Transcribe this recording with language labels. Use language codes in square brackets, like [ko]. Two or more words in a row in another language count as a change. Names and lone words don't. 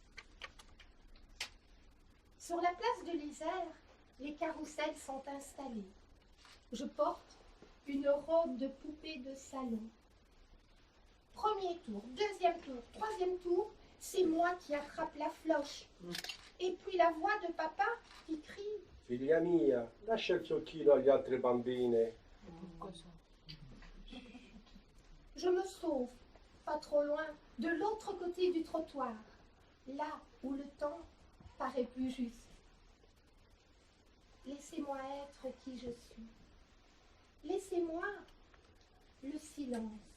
[fr] Sur la place de l'Isère, les carrousels sont installés. Je porte une robe de poupée de salon. Premier tour, deuxième tour, troisième tour, c'est moi qui attrape la floche. Et puis la voix de papa qui crie: [it] Figlia mia, lascia il giochino agli altri bambini. [fr] Je me sauve, pas trop loin, de l'autre côté du trottoir, là où le temps paraît plus juste. Laissez-moi être qui je suis. Laissez-moi le silence.